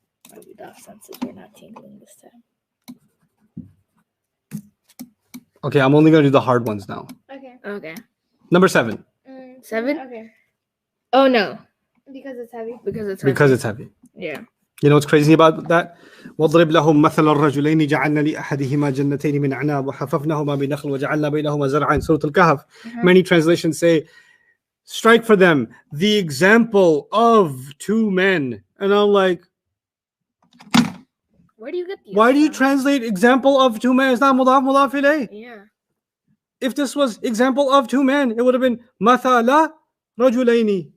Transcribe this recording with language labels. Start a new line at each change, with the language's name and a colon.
English: My mudaf senses were not tingling this time. okay, I'm only gonna do the hard ones now. Okay. Okay. Number 7. 7? Okay. Oh no, Because it's heavy. Because it's heavy. yeah. You know what's crazy about that?
Arabic: واضرب لهم مثل الرجلين جعلنا لأحدهما جنتين من أعناب وحففناهما بنخل وجعلنا بينهما زرعا.
English: Surah Al-Kahf. Many translations say, strike for them the example of 2 men. And I'm like, Where do you get these? why do you from? translate example of 2 men? It's not mudaf mudaf ilayh. Yeah. If this was example of 2 men, it would have been mathala rajulaini.